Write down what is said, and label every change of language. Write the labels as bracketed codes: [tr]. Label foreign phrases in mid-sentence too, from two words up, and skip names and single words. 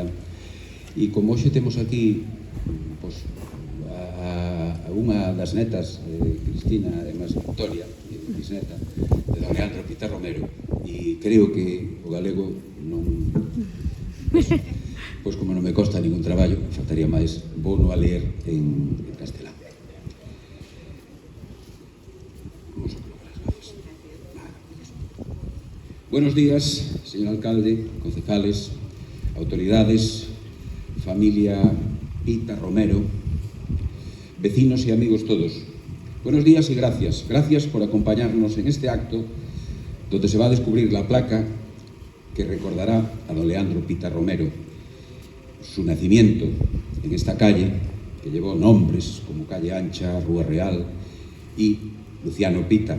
[gl] E como hoxe temos aquí pues, a unha das netas, Cristina, además Victoria, bisneta, de don Leandro Pita Romero, e creo que o galego non... Pois como non me costa ningún traballo, faltaría máis, vou no a ler en castelán. Vamos a colocar as gafas. [es] Buenos días, señor alcalde, concejales, autoridades, familia Pita Romero, vecinos e amigos todos. Buenos días y gracias. Gracias por acompañarnos en este acto donde se va a descubrir la placa que recordará a don Leandro Pita Romero, su nacimiento en esta calle que llevó nombres como Calle Ancha, Rúa Real y Luciano Pita.